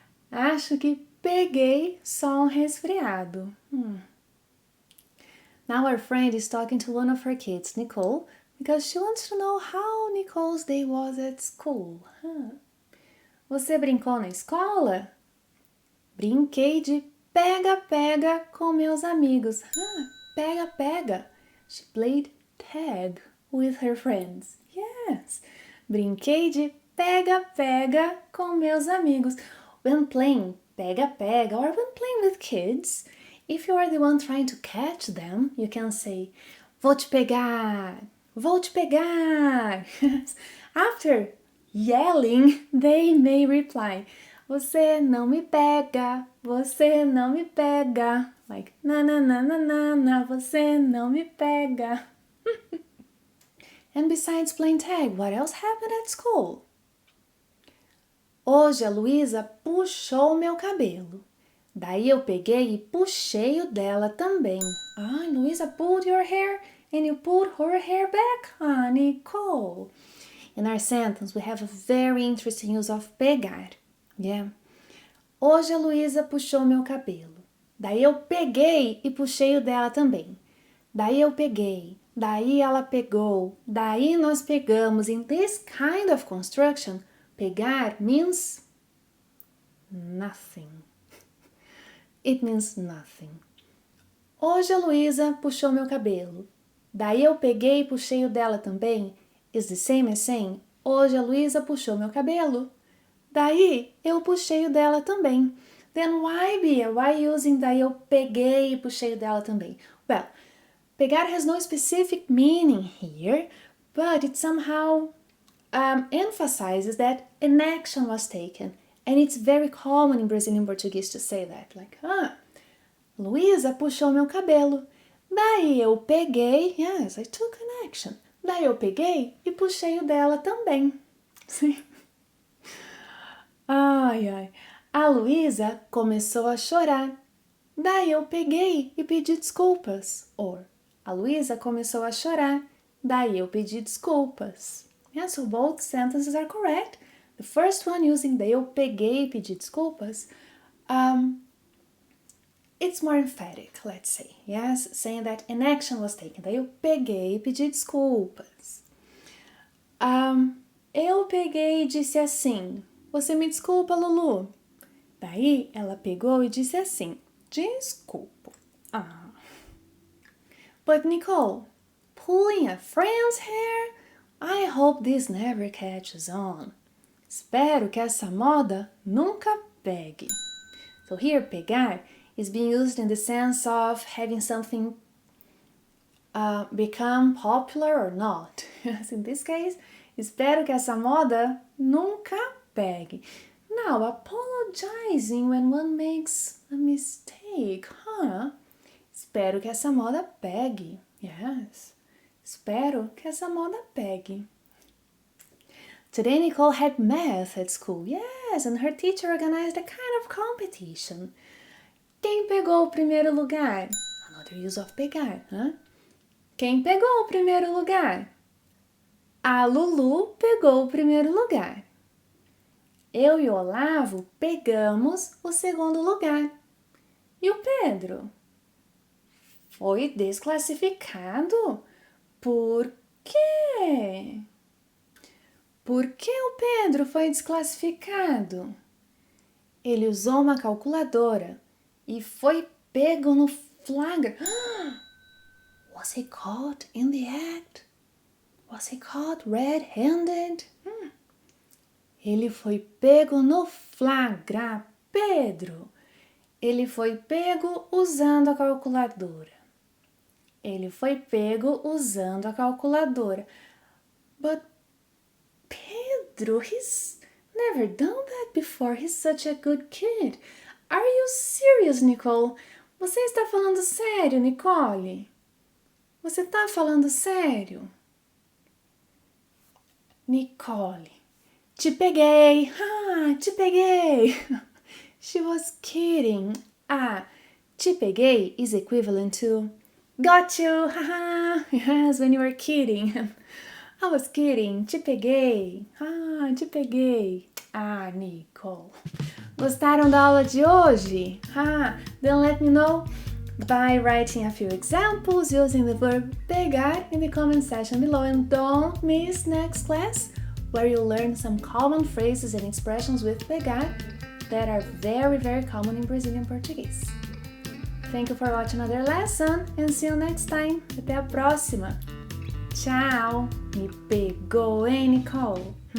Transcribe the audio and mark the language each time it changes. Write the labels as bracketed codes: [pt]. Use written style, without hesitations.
[pt] Acho que peguei só um resfriado. [en] Now our friend is talking to one of her kids, Nicole, because she wants to know how Nicole's day was at school. [pt] Você brincou na escola? Brinquei de pega-pega com meus amigos. Pega-pega. [en] She played tag with her friends. Yes. [pt] Brinquei de pega-pega com meus amigos. [en] When playing pega-pega or when playing with kids, if you are the one trying to catch them, you can say, [pt] vou te pegar, vou te pegar. [en] After yelling, they may reply, [pt] você não me pega, [en] você não me pega. Like, na na na na na na, [pt] você não me pega. [en] And besides playing tag, what else happened at school? [pt] Hoje a Luísa puxou meu cabelo. Daí eu peguei e puxei o dela também. [en] Luísa pulled your hair and you put her hair back, Nicole. In our sentence, we have a very interesting use of pegar. Yeah. [pt] Hoje a Luísa puxou meu cabelo. Daí eu peguei e puxei o dela também. Daí eu peguei. Daí ela pegou. Daí nós pegamos. [en] In this kind of construction, pegar means nothing. It means nothing. [pt] Hoje a Luísa puxou meu cabelo. Daí eu peguei e puxei o dela também. [en] Is the same as saying, [pt] hoje a Luísa puxou meu cabelo. Daí eu puxei o dela também. [en] Then why, [pt] Bia? [en] Why using [pt] daí eu peguei e puxei o dela também? [en] Well, pegar has no specific meaning here, but it somehow emphasizes that an action was taken. And it's very common in Brazilian Portuguese to say that. Like, [pt] Luísa puxou meu cabelo. Daí eu peguei, [en] yes, I took an action. [pt] Daí eu peguei e puxei o dela também. Sim. Ai, ai. A Luísa começou a chorar. Daí eu peguei e pedi desculpas. Or, a Luísa começou a chorar. Daí eu pedi desculpas. [en] Yeah, so both sentences are correct. The first one using [pt] daí eu peguei e pedi desculpas. [en] It's more emphatic, let's say. Yes, saying that an action was taken. [pt] Daí eu peguei e pedi desculpas. Eu peguei e disse assim, você me desculpa, Lulu? Daí ela pegou e disse assim, desculpa. [en] But Nicole, pulling a friend's hair? I hope this never catches on. [pt] Espero que essa moda nunca pegue. [en] So here, pegar is being used in the sense of having something become popular or not. In this case, [pt] espero que essa moda nunca pegue. [en] Now, apologizing when one makes a mistake, [pt] Espero que essa moda pegue. [en] Yes. [pt] Espero que essa moda pegue. [en] Today Nicole had math at school. Yes, and her teacher organized a kind of competition. [pt] Quem pegou o primeiro lugar? [en] Another use of pegar, [pt] Quem pegou o primeiro lugar? A Lulu pegou o primeiro lugar. Eu e o Olavo pegamos o segundo lugar. E o Pedro? Foi desclassificado? Por quê? Por que o Pedro foi desclassificado? Ele usou uma calculadora e foi pego no flagra. [en] Was he caught in the act? Was he caught red-handed? [pt] Ele foi pego no flagra, Pedro. Ele foi pego usando a calculadora. Ele foi pego usando a calculadora. [en] But Pedro, he's never done that before. He's such a good kid. Are you serious, Nicole? [pt] Você está falando sério, Nicole? Você está falando sério? Nicole, te peguei. Te peguei. [en] She was kidding. Te peguei is equivalent to got you. Yes, when you were kidding. I was kidding. [pt] Te peguei. Te peguei. Nicole. Gostaram da aula de hoje? [en] Then let me know by writing a few examples using the verb pegar in the comment section below. And don't miss next class where you'll learn some common phrases and expressions with pegar that are very, very common in Brazilian Portuguese. Thank you for watching another lesson and see you next time. [pt] Até a próxima. Tchau. Me pegou, hein, Nicole?